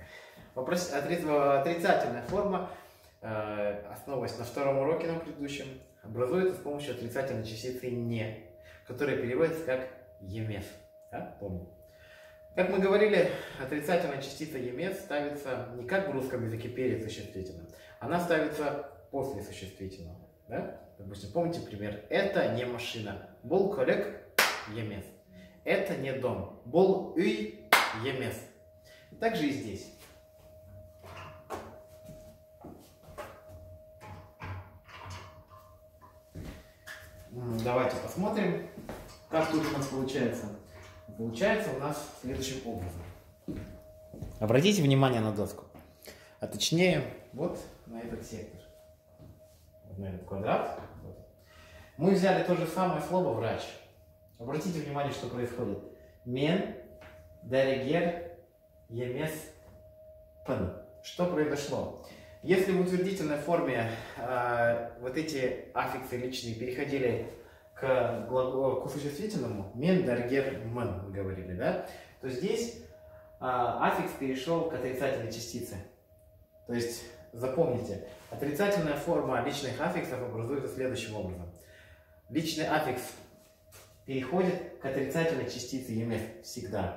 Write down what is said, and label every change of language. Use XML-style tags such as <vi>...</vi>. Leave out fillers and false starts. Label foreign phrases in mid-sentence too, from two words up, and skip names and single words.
<ru>Отрицательная форма, основываясь на втором уроке на предыдущем, образуется с помощью отрицательной частицы «не», которая переводится как «емес». Да? Помню. Как мы говорили, отрицательная частица «емес» ставится не как в русском языке перед существительным, она ставится после существительного. Да? Допустим, помните пример? Это не машина.</ru> <kk>Бұл көлік емес.</kk> <ru>Это не дом.</ru> <kk>Бұл үй емес.</kk> <ru>Так же и здесь. Давайте посмотрим, как тут у нас получается. Получается у нас следующим образом. Обратите внимание на доску. А точнее, вот на этот сектор. Вот на этот квадрат. Вот. Мы взяли то же самое слово «врач». Обратите внимание, что происходит.</ru> <kk>Мен, дәрігер, емес, пын.</kk> <ru>Что произошло? Если в утвердительной форме вот эти аффиксы личные переходили к существительному,</ru> <kk>мен, дәрігер, мын,</kk> <ru>мы говорили, да? То здесь аффикс перешел к отрицательной частице. То есть, запомните, отрицательная форма личных аффиксов образуется следующим образом. Личный аффикс переходит к отрицательной частице «емес» всегда.</ru>